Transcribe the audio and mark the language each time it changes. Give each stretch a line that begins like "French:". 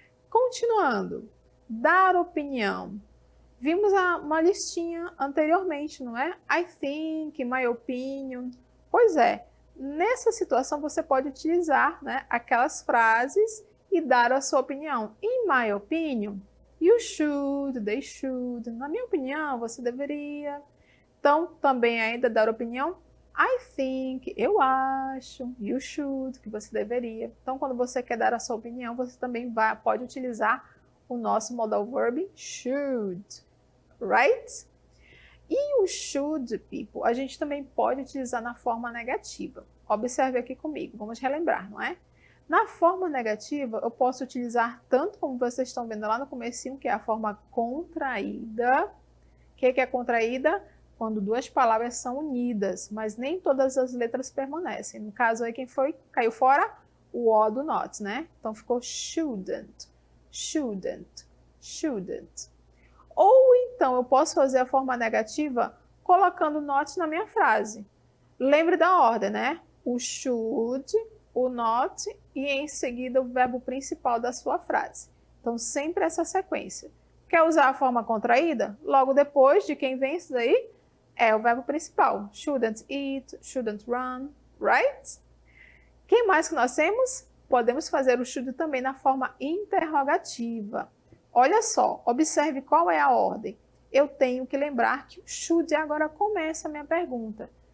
Portuguese: Continuando, dar opinião. Vimos uma listinha anteriormente, não é?
English: I think, my opinion.
Portuguese: Pois é, nessa situação você pode utilizar, né, aquelas frases e dar a sua opinião.
English: In my opinion, you should, they should.
Portuguese: Na minha opinião, você deveria. Então, também ainda dar opinião.
English: I think,
Portuguese: eu acho.
English: You should,
Portuguese: que você deveria. Então, quando você quer dar a sua opinião, você também pode utilizar o nosso modal verb should. Right? E o should, people, a gente também pode utilizar na forma negativa. Observe aqui comigo, vamos relembrar, não é? Na forma negativa, eu posso utilizar tanto como vocês estão vendo lá no comecinho, que é a forma contraída. O que é contraída? Quando duas palavras são unidas, mas nem todas as letras permanecem. No caso aí, quem foi? Caiu fora? O O do not, né? Então ficou shouldn't, shouldn't, shouldn't. Ou então eu posso fazer a forma negativa colocando not na minha frase. Lembre da ordem, né? O should, o not e em seguida o verbo principal da sua frase. Então sempre essa sequência. Quer usar a forma contraída? Logo depois de quem vem isso daí é o verbo principal.
English: Shouldn't eat, shouldn't run, right?
Portuguese: Quem mais que nós temos? Podemos fazer o should também na forma interrogativa. Olha só, observe qual é a ordem. eu tenho que lembrar que o should agora começa a minha pergunta.